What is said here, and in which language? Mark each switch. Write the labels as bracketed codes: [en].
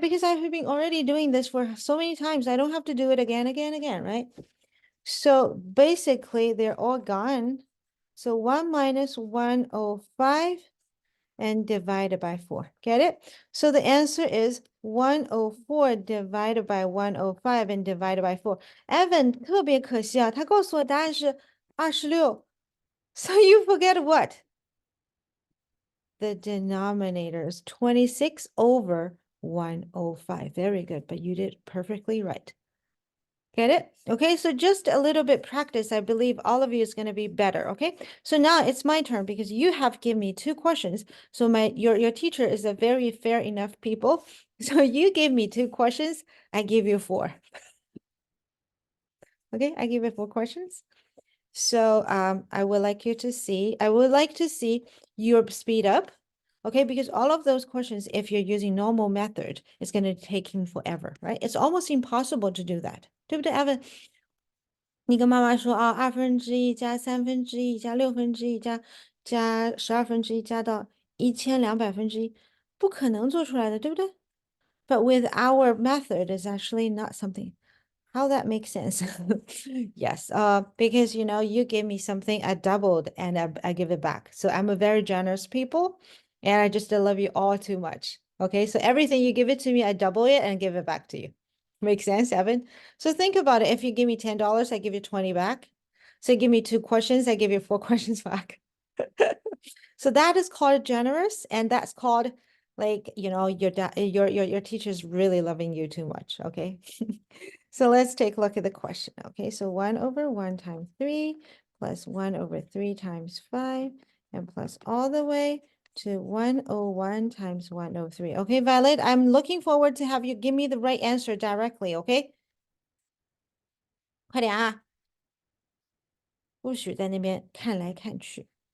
[en] Because I've been already doing this for so many times. I don't have to do it again, right? So basically, they're all gone. So 1 minus 105 and divided by 4. Get it? So the answer is 104 divided by 105 and divided by 4. [zh] Evan 特别可惜啊，他告诉我答案是26. [en] So you forget what? The denominator is 26 over 105. Very good, but you did perfectly right. Get it? Okay, so just a little bit practice. I believe all of you is going to be better. Okay, so now it's my turn because you have given me 2 questions. So your teacher is a very fair enough people. So you gave me 2 questions. I give you 4. Okay, I give you 4 questions. So I would like to see your speed up. Okay, because all of those questions, if you're using normal method, it's going to take him forever, right? It's almost impossible to do that. [zh] 对不对, Evan? 你跟妈妈说啊，1/2加1/3加1/6加12/加到1200分之一，不可能做出来的，对不对？ [en] But with our method, it's actually not something. How that makes sense? Yes, because you know, you give me something, I doubled and I give it back. So I'm a very generous people, and I just love you all too much. Okay, so everything you give it to me, I double it and give it back to you. Makes sense, Evan? So think about it. If you give me $10, I give you 20 back. So give me 2 questions, I give you 4 questions back. So that is called generous, and that's called like, you know, your teacher's really loving you too much. Okay. So let's take a look at the question. Okay, so 1 over 1 times 3 plus 1 over 3 times 5 and plus all the way to 101 times 103. Okay, Violet, I'm looking forward to have you give me the right answer directly, okay? [zh] 快点啊，不许在那边看来看去。